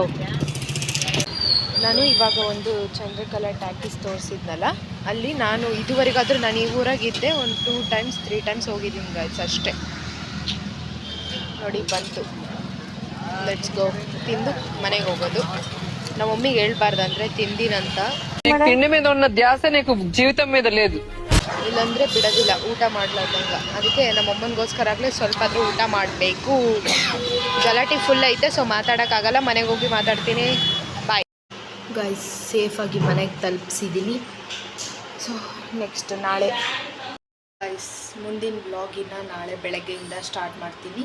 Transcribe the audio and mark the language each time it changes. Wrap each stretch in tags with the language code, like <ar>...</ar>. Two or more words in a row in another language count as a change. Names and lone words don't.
<kn>ನಾನು ಇವಾಗ ಒಂದು ಚಂದ್ರಕಲಾ ಟ್ಯಾಕೀಸ್ ತೋರಿಸಿದ್ನಲ್ಲ, ಅಲ್ಲಿ ನಾನು ಇದುವರೆಗಾದರೂ ನಾನು ಈ ಊರಾಗಿದ್ದೆ ಒಂದು 2 times 3 times ಹೋಗಿದ್ದೀನಿ ಗಾಯ್ಸ್ ಅಷ್ಟೇ. ನೋಡಿ ಬಂತು.</kn> <en>let's go.</en> <kn>ತಿಂದು ಮನೆಗೆ ಹೋಗೋದು. ನಮ್ಮ ಮಮ್ಮಿಗೆ ಹೇಳ್ಬಾರ್ದಂದ್ರೆ ತಿಂದಿನಂತ.</kn> <te>తిండి మీద ఉన్న ధ్యాస నీకు జీవితం మీద లేదు.</te> <kn>ಇಲ್ಲಾಂದರೆ ಬಿಡೋದಿಲ್ಲ ಊಟ ಮಾಡ್ಲಾರ್ದಂಗ. ಅದಕ್ಕೆ ನಮ್ಮ ಅಮ್ಮನಿಗೋಸ್ಕರ ಆಗಲೇ ಸ್ವಲ್ಪ ಆದರೂ ಊಟ ಮಾಡಬೇಕು. ಗಲಾಟೆ ಫುಲ್ ಐತೆ, ಸೊ ಮಾತಾಡೋಕ್ಕಾಗಲ್ಲ. ಮನೆಗೆ ಹೋಗಿ ಮಾತಾಡ್ತೀನಿ. ಬಾಯ್ ಗಾಯ್ಸ್. ಸೇಫಾಗಿ ಮನೆಗೆ ತಲುಪಿಸಿದ್ದೀನಿ.</kn> <en>so next</en> <kn>ನಾಳೆ ಗಾಯ್ಸ್, ಮುಂದಿನ ವ್ಲಾಗಿನ ನಾಳೆ ಬೆಳಗ್ಗೆಯಿಂದ ಸ್ಟಾರ್ಟ್ ಮಾಡ್ತೀನಿ.</kn>